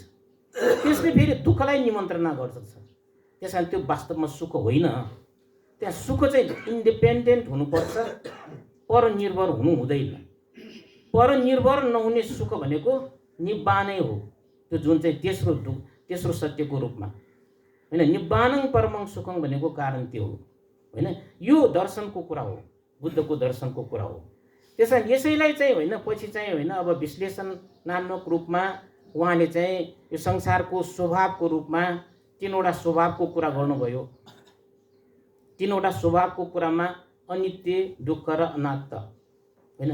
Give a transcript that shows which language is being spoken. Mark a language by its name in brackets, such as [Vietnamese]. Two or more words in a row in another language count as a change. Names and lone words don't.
[Nepali] त्यसले फेरि दुःखलाई निमन्त्रणा गर्दछ। त्यस कारण त्यो वास्तवमा सुख होइन। त्यहाँ सुख चाहिँ इन्डिपेन्डेन्ट हुनुपर्छ, परनिर्भर हुनु हुँदैन। परनिर्भर नहुने सुख भनेको निब्बानै हो, त्यो जुन चाहिँ तेस्रो सत्यको रूपमा होइन। [Pali] निब्बानं परमं सुखं [Nepali] भनेको कारण त्यो हो होइन। यो दर्शनको कुरा हो, बुद्धको दर्शनको कुरा हो। त्यसैले यसैलाई चाहिँ होइन पछि चाहिँ होइन अब विश्लेषणात्मक रूपमा उहाँले चाहिँ यो संसारको स्वभावको रूपमा तीनवटा स्वभावको कुरा गर्नुभयो। तीनवटा स्वभावको कुरामा अनित्य, दुःख र अनात्म होइन।